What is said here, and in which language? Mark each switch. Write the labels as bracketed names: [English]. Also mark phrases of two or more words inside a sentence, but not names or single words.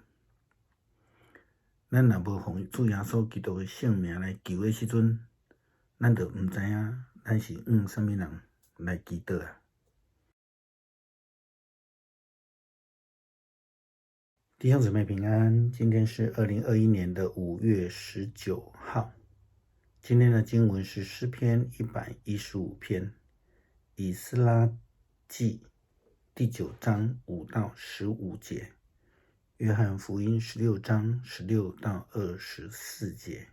[Min Nan Chinese] 咱若无奉主耶稣基督的圣名来求的时阵，咱就毋知影咱是什么人来祈祷啊。弟兄姊妹平安，今天是2021年的5月19号。今天的经文是诗篇115篇，以斯拉记第9章5到15节，约翰福音16章16到24节。